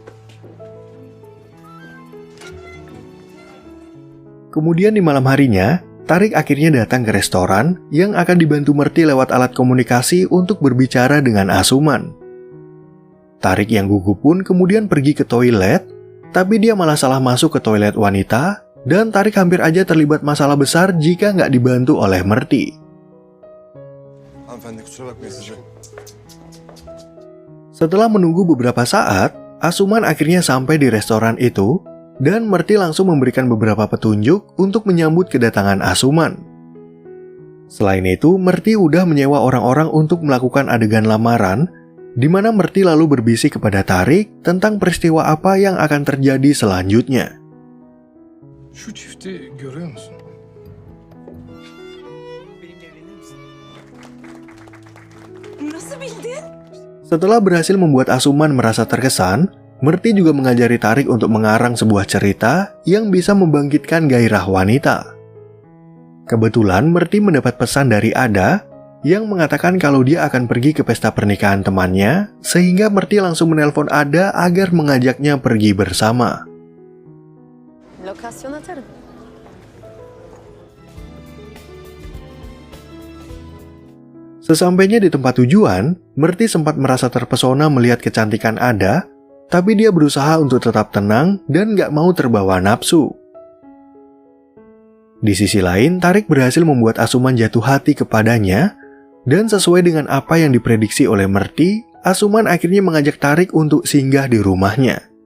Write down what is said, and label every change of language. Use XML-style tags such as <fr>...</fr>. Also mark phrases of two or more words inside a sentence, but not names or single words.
<id>Kemudian di malam harinya, Tarik akhirnya datang ke restoran yang akan dibantu Merti lewat alat komunikasi untuk berbicara dengan Asuman. Tarik yang gugup pun kemudian pergi ke toilet, tapi dia malah salah masuk ke toilet wanita, dan Tarik hampir aja terlibat masalah besar jika nggak dibantu oleh Merti.</id> <tr>Hanımefendi kusura bakmayın sıcak.</tr> <id>Setelah menunggu beberapa saat, Asuman akhirnya sampai di restoran itu, dan Merti langsung memberikan beberapa petunjuk untuk menyambut kedatangan Asuman. Selain itu, Merti udah menyewa orang-orang untuk melakukan adegan lamaran, di mana Merti lalu berbisik kepada Tarik tentang peristiwa apa yang akan terjadi selanjutnya.</id> <tr>Şu çifti görüyor musun? Nasıl bildin?</tr> <id>Setelah berhasil membuat Asuman merasa terkesan, Merti juga mengajari Tarik untuk mengarang sebuah cerita yang bisa membangkitkan gairah wanita. Kebetulan Merti mendapat pesan dari Ada yang mengatakan kalau dia akan pergi ke pesta pernikahan temannya, sehingga Merti langsung menelpon Ada agar mengajaknya pergi bersama.</id> <tr>Lokasyon atarım.</tr> <id>Sesampainya di tempat tujuan, Merti sempat merasa terpesona melihat kecantikan Ada, tapi dia berusaha untuk tetap tenang dan gak mau terbawa nafsu. Di sisi lain, Tarik berhasil membuat Asuman jatuh hati kepadanya, dan sesuai dengan apa yang diprediksi oleh Merti, Asuman akhirnya mengajak Tarik untuk singgah di rumahnya.</id>